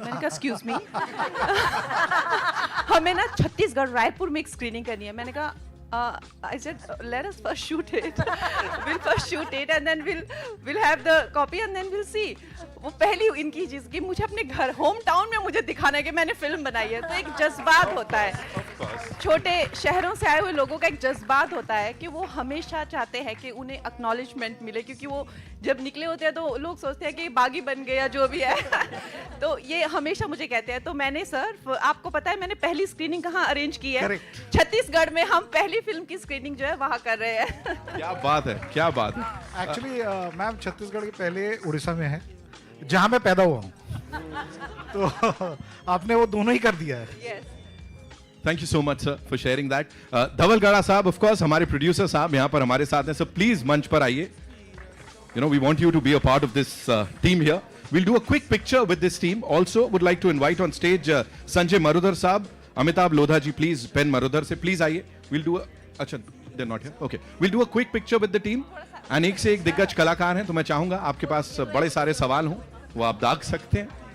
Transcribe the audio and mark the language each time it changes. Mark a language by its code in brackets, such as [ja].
[hi] मैंने कहा excuse मी, हमें ना छत्तीसगढ़ रायपुर में एक स्क्रीनिंग करनी है। मैंने कहा [en] I said let us first shoot it. We'll first shoot it and then we'll have the copy and then we'll see. [hi] वो पहली इनकी चीज़ कि मुझे अपने घर होम टाउन में मुझे दिखाना है कि मैंने फिल्म बनाई है। तो एक जज्बात होता है, छोटे शहरों से आए हुए लोगों का एक जज्बात होता है कि वो हमेशा चाहते हैं कि उन्हें एक्नॉलेजमेंट मिले, क्योंकि वो जब निकले होते हैं तो लोग सोचते हैं कि बागी बन गया जो भी है। तो ये हमेशा मुझे कहते हैं। तो मैंने सर, आपको पता है मैंने पहली स्क्रीनिंग कहाँ अरेंज की है? [en] Correct. [hi] छत्तीसगढ़ में हम पहली फिल्म की स्क्रीनिंग जो है वहाँ कर रहे हैं। क्या बात है, क्या बात है। एक्चुअली मैम छत्तीसगढ़ के पहले उड़ीसा में है, जहाँ मैं पैदा हुआ हूँ। तो आपने वो दोनों ही कर दिया है। [en] Yes. Thank you so much sir for sharing that. [hi] धवल गड़ा साहब, of course हमारे प्रोड्यूसर साहब यहाँ पर हमारे साथ हैं। सर प्लीज मंच पर आइए। [en] We want you to be a part of this team here. We'll do a quick picture with this team. Also would like to invite on stage Sanjay Marudar साहब, Amitabh Lodha ji, please पेन मरुदर से please आइए। We'll do a, अच्छा they're not here. Okay. We'll do a quick picture with the team. [hi] And एक से एक दिग्गज कलाकार हैं, तो मैं चाहूंगा आपके पास बड़े सारे सवाल हों, वो आप दाग सकते हैं।